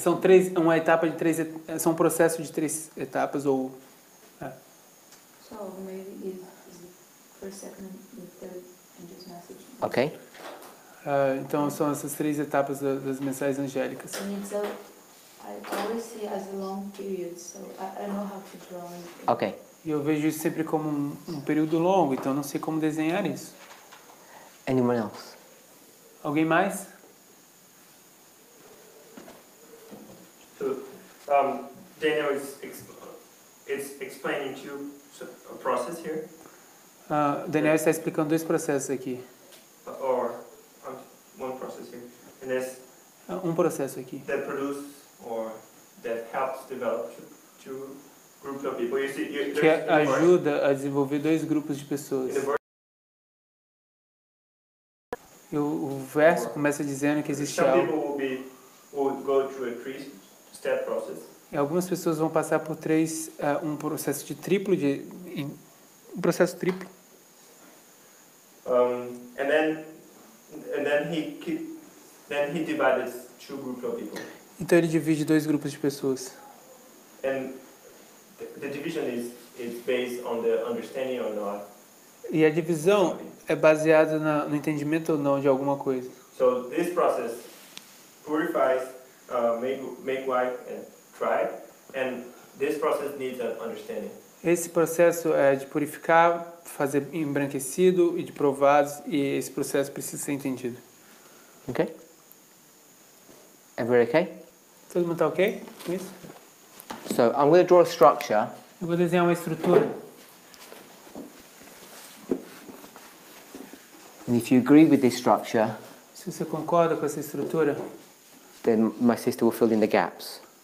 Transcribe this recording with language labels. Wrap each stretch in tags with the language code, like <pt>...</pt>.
<pt>São uma etapa de três, são um processo de 3 etapas ou</pt> <en>So maybe it's the first, second, and third in this message. Okay.</en> <pt>então são essas 3 etapas das mensagens angélicas.</pt> <en>And it's I always see as a long period, so I don't know how to draw it. Okay.</en> <pt>E eu vejo isso sempre como um período longo, então eu não sei como desenhar isso.</pt> <en>Anyone else?</en> <pt>Alguém mais?</pt> <en>So, Daniel is explaining a process here,</en> <pt>Daniel está explicando dois processos aqui.</pt> <en>or one process here, and there's</en> <pt>Um processo aqui.</pt> <en>that produce or that helps develop two groups of people. You see,</en> <pt>Que</pt> <en>there's</en> <pt>ajuda a desenvolver dois grupos de pessoas. E o verso começa dizendo que existe</pt> <en>some</en> <pt>algo.</pt> <en>people will go through a three-step process.</en> <pt>E algumas pessoas vão passar por um processo de triplo, um processo triplo.</pt> <en>And then he divided two groups of people.</en> <pt>Então ele divide dois grupos de pessoas.</pt> <en>And the division is based on the understanding or not.</en> <pt>E a divisão é baseada no entendimento ou não de alguma coisa.</pt> <en>So this process purifies, make white and try, and this process needs an understanding.</en> <pt>Esse processo é de purificar, fazer embranquecido e de provados, e esse processo precisa ser entendido.</pt> <en>Okay? Everybody okay?</en> <pt>Todo mundo está ok com isso?</pt> <en>So I'm going to draw a structure.</en> <pt>Eu vou desenhar uma estrutura.</pt> <en>And if you agree with this structure,</en> <pt>Se você concorda com essa estrutura,</pt> <en>then my sister will fill in the gaps.</en>